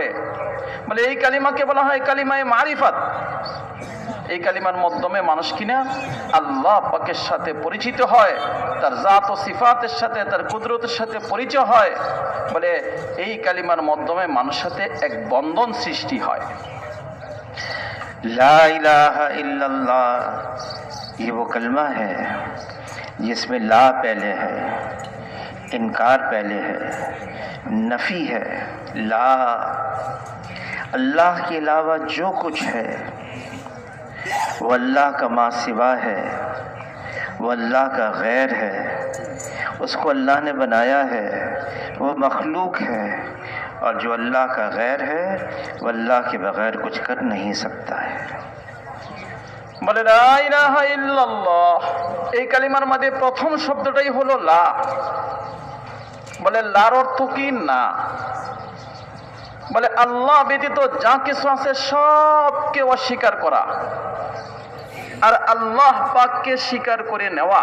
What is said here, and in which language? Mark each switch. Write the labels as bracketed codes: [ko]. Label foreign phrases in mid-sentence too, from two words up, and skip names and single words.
[bn] বলে এই কালিমাকে বলা হয় কালিমায়ে মারিফাত। এই কালিমার মাধ্যমে মানুষ কিনা আল্লাহ পাকের সাথে পরিচিত হয়, তার জাত ও সিফাতের সাথে, তার কুদরতের সাথে পরিচয় হয়। বলে এই কালিমার মাধ্যমে মানুষের সাথে এক বন্ধন সৃষ্টি হয়। [ar] لا الہ الا اللہ [ur] یہ وہ کلمہ ہے جس میں لا پہلے ہے، انکار پہلے ہے، نفی ہے۔ لا، اللہ کے علاوہ جو کچھ ہے وہ اللہ کا ما سوا ہے، وہ اللہ کا غیر ہے، اس کو اللہ نے بنایا ہے، وہ مخلوق ہے، اور جو اللہ کا غیر ہے وہ اللہ کے بغیر کچھ کر نہیں سکتا ہے۔ [bn] বলে [ar] لا إله إلا الله [bn] এই কালিমার মধ্যে প্রথম শব্দটাই হলো লা। বলে লার অর্থ কি? না। বলে আল্লাহ ব্যতীত যা কিছু আছে সবকে অস্বীকার করা, আর আল্লাহ পাককে স্বীকার করে নেওয়া।